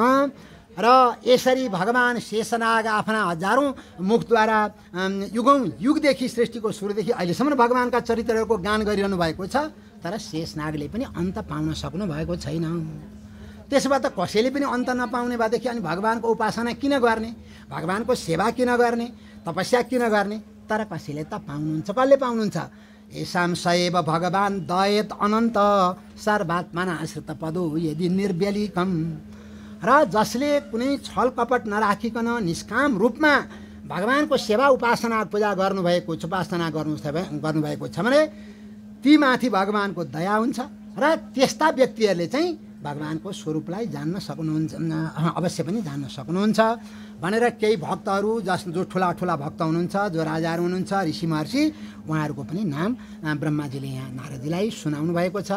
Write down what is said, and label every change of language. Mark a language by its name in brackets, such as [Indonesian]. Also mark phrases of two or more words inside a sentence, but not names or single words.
[Nepali] र यसरी भगवान शेषनाग आफ्ना हजारौँ मुखद्वारा युगदेखि, सृष्टिको सुरुदेखि अहिलेसम्म भगवानका चरित्रहरूको गान गरिरहनु भएको छ। तर शेषनागले पनि अन्त पाउन सक्नु भएको छैन। त्यसो भए त कसैले पनि अन्त नपाउने भएदेखि अनि भगवानको उपासना किन गर्ने, भगवानको सेवा किन गर्ने, तपस्या किन गर्ने? तर कसैले त पाउनुहुन्छ। कसले पाउनुहुन्छ? [Sanskrit] येषां सएव भगवान् दयेत अनन्त सर्वात्मना आश्रित पदो यदि निर्व्यलिकम् [Nepali] र जसले कुनै छल कपट नराखिकन निष्काम रूपमा भगवानको सेवा उपासना पूजा गर्नुभएको छ, उपासना गर्नुभएको छ भने ती माथि भगवानको दया हुन्छ र त्यस्ता व्यक्तिहरूले चाहिँ भगवानको स्वरूपलाई जान्न सक्नुहुन्छ, अवश्य पनि जान्न सक्नुहुन्छ भनेर केही भक्तहरू जो ठुला ठुला भक्त हुनुहुन्छ, जो राजाहरू हुनुहुन्छ, ऋषि महर्षि, उहाँहरूको पनि नाम ब्रह्माजीले यहाँ नारदजीलाई सुनाउनु भएको छ।